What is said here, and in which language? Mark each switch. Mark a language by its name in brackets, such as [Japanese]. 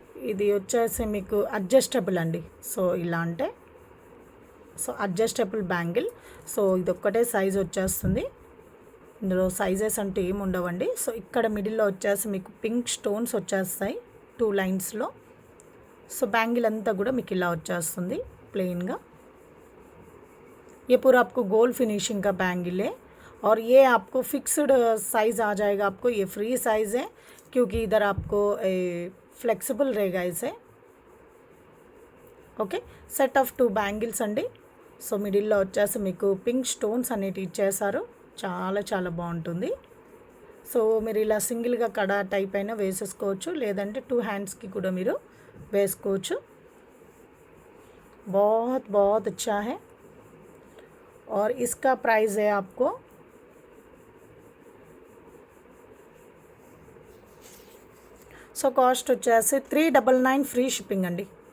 [Telugu] ఇది వచ్చేసి మీకు అడ్జస్టబుల్ అండి. సో ఇలా అంటే అడ్జస్టబుల్ బ్యాంగిల్. సో ఇది ఒక్కటే సైజ్ వచ్చేస్తుంది. ఇందులో సైజెస్ అంటూ ఏమి ఉండవండి. సో ఇక్కడ మిడిల్లో వచ్చేసి మీకు పింక్ స్టోన్స్ వచ్చేస్తాయి 2 లైన్స్లో. సో బ్యాంగిల్ అంతా కూడా మీకు ఇలా వచ్చేస్తుంది ప్లెయిన్గా. [Hindi] ये पूरा आपको गोल्ड फिनिशिंग का बैंगल है और ये आपको फिक्स्ड साइज़ आ जाएगा. आपको ये फ्री साइज़ है क्योंकि इधर आपको फ्लेक्सिबल रहेगा इसे. [Telugu] ఓకే, సెట్ ఆఫ్ 2 బ్యాంగిల్స్ అండి. సో మిడిల్లో వచ్చేసి మీకు పింక్ స్టోన్స్ అనేవి ఇచ్చేసారు. చాలా బాగుంటుంది. సో మీరు ఇలా సింగిల్గా కడా టైప్ అయినా వేసేసుకోవచ్చు, లేదంటే 2 హ్యాండ్స్కి కూడా మీరు వేసుకోవచ్చు. [Hindi] बहुत अच्छा है और इसका प्राइस है आपको [Telugu] సో కాస్ట్ వచ్చేసి 399 ఫ్రీ షిప్పింగ్ అండి.